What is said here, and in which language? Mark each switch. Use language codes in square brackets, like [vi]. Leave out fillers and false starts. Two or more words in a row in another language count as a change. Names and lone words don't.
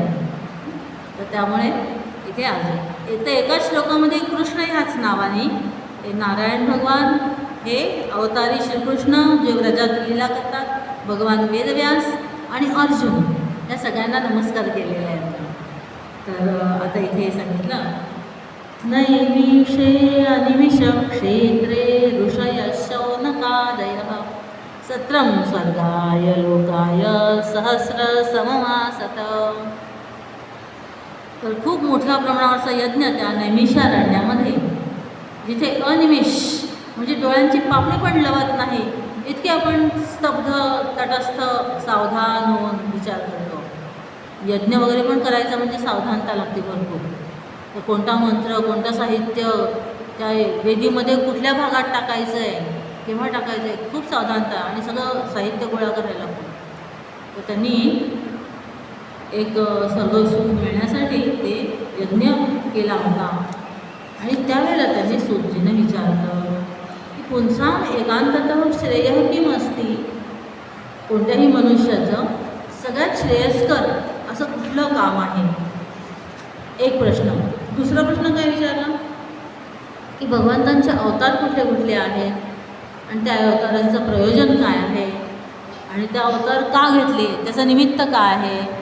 [mr] तर त्यामुळे इथे इथे एकाच श्लोकामध्ये कृष्ण ह्याच नावाने हे नारायण भगवान, हे अवतारी श्रीकृष्ण जे व्रजात लीला करतात, भगवान वेदव्यास आणि अर्जुन या सगळ्यांना नमस्कार केलेले आहेत. तर आता इथे सांगितलं [sa] नैमिषे अनिमिषं क्षेत्रे ऋषयः शौनकादयः सत्रं स्वर्गाय लोकाय सहस्रसममासत. [mr] तर खूप मोठ्या प्रमाणावरचा यज्ञ त्या नैमिषारण्यामध्ये, जिथे अनिमिष म्हणजे डोळ्यांची पापणी पण लवत नाही इतके आपण स्तब्ध, तटस्थ, सावधान होऊन विचार करतो. यज्ञ वगैरे पण करायचा म्हणजे सावधानता लागते भरपूर. तर कोणता मंत्र, कोणतं साहित्य त्या वेदीमध्ये कुठल्या भागात टाकायचं आहे, केव्हा टाकायचं आहे, खूप सावधानता आणि सगळं साहित्य गोळा करायला लागतं. तर त्यांनी एक सर्व सुख मिळण्यासाठी ते यज्ञ केला होता. आणि त्यावेळेला त्यांनी सूतजीनं विचारलं की [sa] पुंसाम एकांततः श्रेयः किम अस्ति. [mr] कोणत्याही मनुष्याचं सगळ्यात श्रेयस्कर असं कुठलं काम आहे, एक प्रश्न. दुसरा प्रश्न काय विचारला की भगवंतांचे अवतार कुठले कुठले आहेत आणि त्या अवतारांचं प्रयोजन काय आहे आणि त्या अवतार का घेतले, त्याचं निमित्त काय आहे.